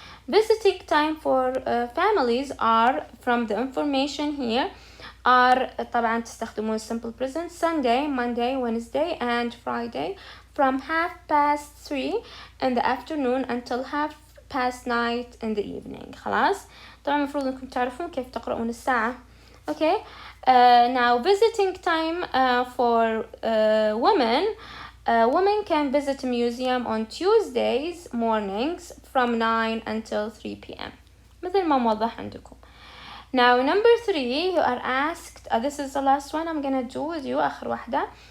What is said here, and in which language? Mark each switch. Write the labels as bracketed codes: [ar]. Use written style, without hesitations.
[en] Visiting time for families are, from the information here, are [ar] طبعا تستخدمون [en] simple present Sunday, Monday, Wednesday and Friday from 3:30 in the afternoon until 9:30 in the evening. [ar] خلاص. طبعا المفروض انكم تعرفون كيف تقرؤون الساعة. [en] Okay. Now visiting time for women. Women can visit a museum on Tuesdays mornings from 9 until 3 p.m. [ar] مثل ما موضح عندكم. [en] Now number 3, you are asked, this is the last one I'm gonna do with you, [ar] آخر واحدة.